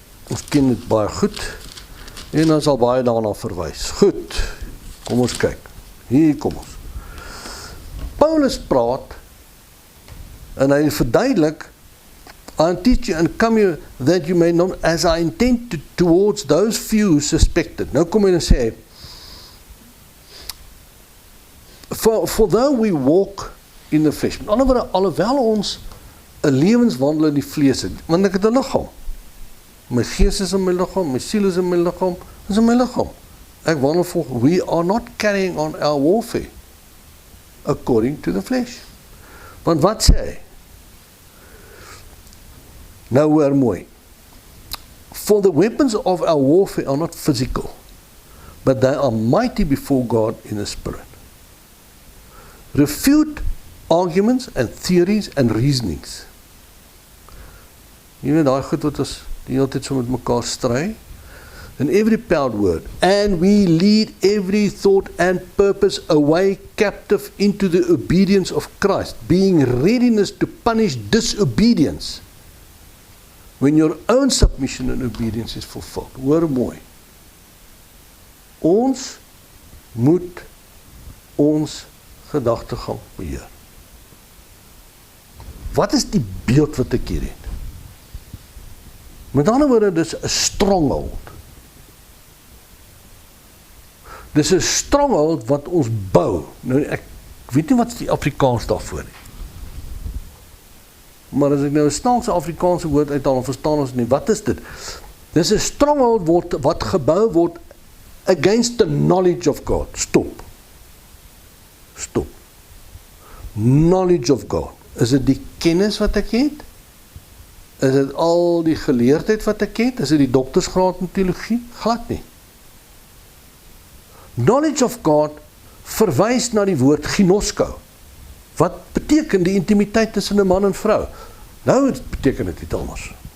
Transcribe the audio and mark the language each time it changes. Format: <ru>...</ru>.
<af>Ons ken dit baie goed, en ons sal baie daarna verwys. Goed, kom ons kyk. Hier kom ons. Paulus praat, en hy verduidelik,</af> <en>I'll teach you and come you that you may know as I intend towards those few who suspected.</en> <af>Nou kom hy en sê,</af> <en>for though we walk in the flesh,</en> <af>met ander woorde, alhoewel ons 'n lewenswandel in die vlees het, want ek het 'n liggaam. My gees is in my liggaam, my siel is in my liggaam, is in my liggaam. Ek wandel volgens,</af> <en>we are not carrying on our warfare according to the flesh.</en> <af>Want wat sê hy? Nou hoor mooi.</af> <en>For the weapons of our warfare are not physical, but they are mighty before God in the spirit. Refute arguments and theories and reasonings.</en> <af>Jy weet daai goed wat ons die hele tyd so met mekaar stry.</af> <en>And every proud word, and we lead every thought and purpose away captive into the obedience of Christ, being readiness to punish disobedience when your own submission and obedience is fulfilled.</en> <af>Hoor mooi. Ons moet ons gedagtegang beheer. Wat is die beeld wat ek hier het? Met ander woorde, dis 'n stronghold. Dis 'n stronghold wat ons bou. Nou ek weet nie wat die Afrikaans daarvoor nie. Maar as ek nou 'n snaakse Afrikaanse woord uithaal, dan verstaan ons nie, wat is dit? Dis 'n stronghold wat gebou word</af> <en>against the knowledge of God. Stop. Knowledge of God.</en> <af>Is dit die kennis wat ek het? Is dit al die geleerdheid wat ek het? Is dit die doktersgraad in teologie? Glad nie.</af> <en>Knowledge of God</en> <af>verwys na die woord ginosko. Wat beteken die intimiteit tussen 'n man en vrou? Nou beteken dit iets anders.</af>